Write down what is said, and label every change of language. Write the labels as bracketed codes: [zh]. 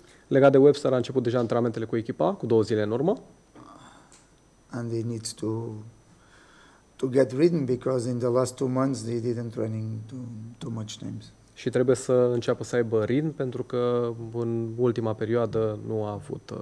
[ro] Legat de Webster, a început deja antrenamentele cu echipa cu 2 zile în urmă. [en] And he needs to get rhythm because in the last 2 months he didn't training too much times. [ro] și trebuie să înceapă să aibă ritm, pentru că în ultima perioadă nu a avut